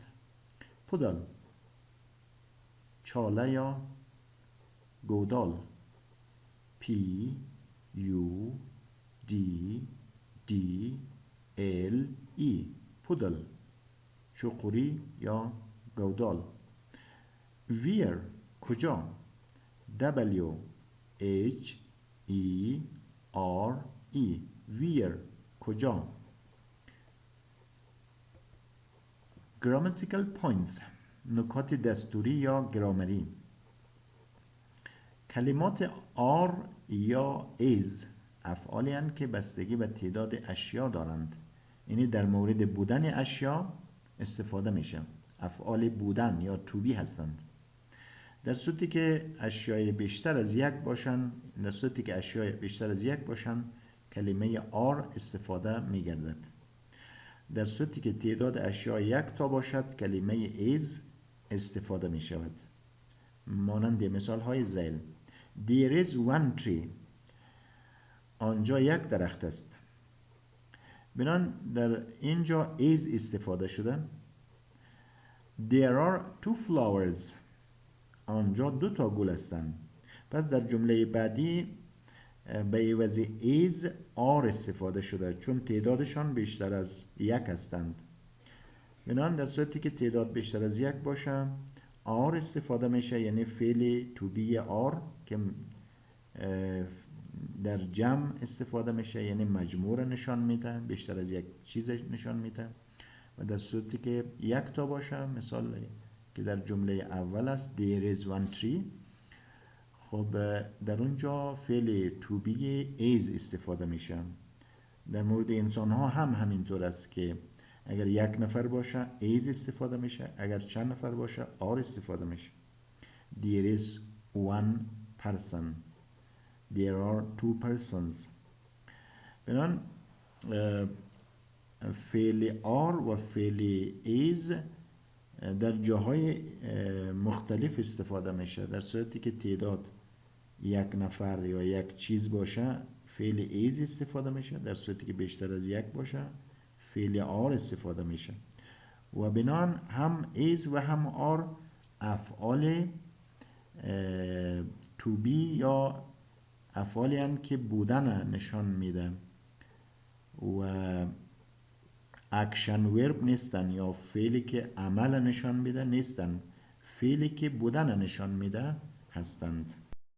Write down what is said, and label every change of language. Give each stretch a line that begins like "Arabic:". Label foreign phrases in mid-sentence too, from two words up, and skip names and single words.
Persian: پودل چاله یا گودال. P U D D L E پودل چقوری یا گودال. where کجا. W H E R E where کجا.
English: grammatical points
Persian: نکات دستوری یا گرامری. کلمات are یا is افعالی هستند که بستگی به تعداد اشیا دارند. یعنی در مورد بودن اشیا استفاده میشه. افعال بودن یا
English: to be
Persian: هستند. در صورتی که اشیای بیشتر از یک باشن کلمه are استفاده میگردد. در صورتی که تعداد اشیا یک تا باشد کلمه is استفاده می شود. مانند مثال های ذیل.
English: There is one tree
Persian: آنجا یک درخت است. بنان در اینجا is استفاده شده.
English: There are two flowers
Persian: آنجا دو تا گل هستند. پس در جمله بعدی به عوض
English: is are
Persian: استفاده شده چون تعدادشان بیشتر از یک هستند. بنابراین در صورتی که تعداد بیشتر از یک باشه are استفاده میشه، یعنی فعل
English: to be are
Persian: که در جمع استفاده میشه، یعنی مجموع نشان میده، بیشتر از یک چیز نشان میده. و در صورتی که یک تا باشه، مثال که در جمله اول است
English: there is one tree،
Persian: خب در اونجا فعل
English: to be is
Persian: استفاده میشه. در مورد انسان ها هم همینطور است که اگر یک نفر باشه is استفاده میشه، اگر چند نفر باشه are استفاده میشه.
English: There is one person. There are two persons.
Persian: بنابراین فعل are و فعل is در جاهای مختلف استفاده میشه. در صورتی که تعداد یک نفر یا یک چیز باشه فعل is استفاده میشه. در صورتی که بیشتر از یک باشه فعل are استفاده میشه. و بنان هم is و هم are افعال
English: to be
Persian: یا افعالی هستند که بودن نشان میده و
English: action verb
Persian: نیستن، یا فعلی که عمل نشان میده نیستن، فعلی که بودن نشان میده هستند.